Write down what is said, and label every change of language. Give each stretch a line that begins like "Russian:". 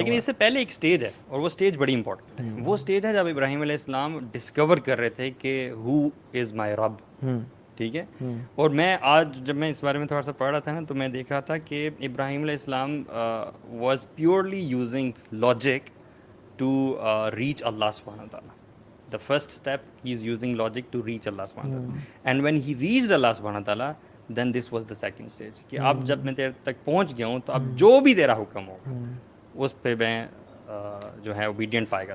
Urdu: لیکن اس سے پہلے ایک سٹیج ہے اور وہ سٹیج بڑی امپورٹنٹ ہے. وہ سٹیج ہے جب ابراہیم علیہ السلام ڈسکور کر رہے تھے کہ
English: who is my رب,
Urdu: ٹھیک ہے. اور میں آج جب میں اس بارے میں تھوڑا سا پڑھ رہا تھا نا تو میں دیکھ رہا تھا کہ ابراہیم علیہ السلام
English: was purely using logic to reach
Urdu: اللہ سبحانہ تعالیٰ.
English: The first step he is using logic to reach Allah subhanahu wa ta'ala. And when he reached Allah subhanahu wa ta'ala, then this was the second stage.
Urdu: کہ اب جب میں تیرے تک پہنچ گیا ہوں تو اب جو بھی تیرا حکم ہوگا اس پہ میں جو ہے obedient پائے گا.